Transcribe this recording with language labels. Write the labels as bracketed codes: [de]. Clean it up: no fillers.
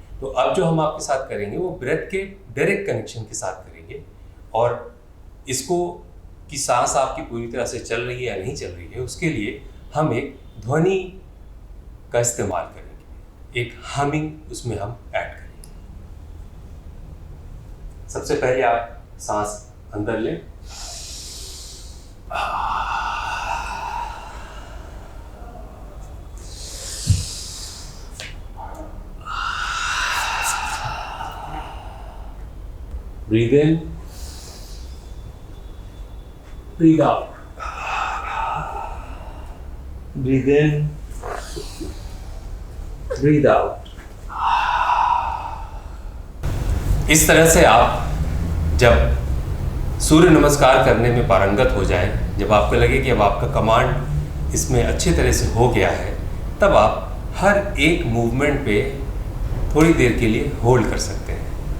[hi] तो अब जो हम आपके साथ करेंगे वो ब्रेथ के डायरेक्ट कनेक्शन के साथ करेंगे, और इसको कि सांस आपकी पूरी तरह से चल रही है या नहीं चल रही है, उसके लिए हम एक ध्वनि का इस्तेमाल करेंगे, एक हमिंग उसमें हम ऐड करेंगे। सबसे पहले आप सांस अंदर लें, [en] breathe in, breathe out, breathe in, breathe out। [hi] इस तरह से आप जब सूर्य नमस्कार करने में पारंगत हो जाएं, जब आपको लगे कि अब आपका कमांड इसमें अच्छी तरह से हो गया है, तब आप हर एक मूवमेंट पे थोड़ी देर के लिए होल्ड कर सकते हैं।